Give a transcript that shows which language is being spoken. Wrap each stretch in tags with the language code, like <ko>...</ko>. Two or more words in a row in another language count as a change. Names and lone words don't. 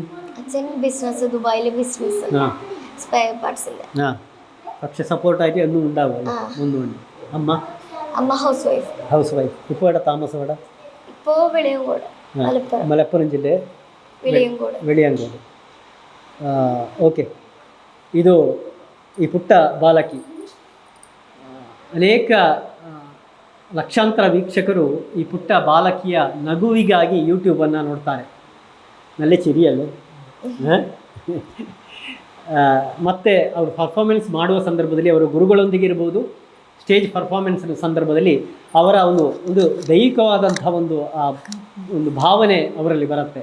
<ml>അച്ഛൻ ബിസിനസ്, ദുബായിലെ ബിസിനസ്, സ്പെയർ പാർട്സിന്റെ. പക്ഷെ സപ്പോർട്ടായിട്ട് ഒന്നും ഉണ്ടാവുമല്ലോ, ഒന്നുമുണ്ട്. അമ്മ</ml> <en>house wife.</en> <ml>ഇപ്പോൾ ഇവിടെ താമസം? ഇവിടെ ഇപ്പോൾ വെളിയങ്കോട്, മലപ്പുറം ജില്ല വെളിയങ്കോട്.</ml> <kn>ಓಕೆ. ಇದು ಈ ಪುಟ್ಟ ಬಾಲಕಿ ಅನೇಕ ಲಕ್ಷಾಂತರ ವೀಕ್ಷಕರು ಈ ಪುಟ್ಟ ಬಾಲಕಿಯ ನಗುವಿಗಾಗಿ ಯೂಟ್ಯೂಬನ್ನು ನೋಡ್ತಾರೆ.</kn> <ml>നല്ല ചിരിയല്ല</ml> <kn>ಮತ್ತು ಅವರು ಪರ್ಫಾರ್ಮೆನ್ಸ್ ಮಾಡುವ ಸಂದರ್ಭದಲ್ಲಿ ಅವರ ಗುರುಗಳೊಂದಿಗೆ ಇರ್ಬೋದು,</kn> <en>stage performance</en> <kn>ಸಂದರ್ಭದಲ್ಲಿ ಅವರ ಒಂದು ದೈಹಿಕವಾದಂಥ ಒಂದು ಭಾವನೆ ಅವರಲ್ಲಿ ಬರುತ್ತೆ.</kn>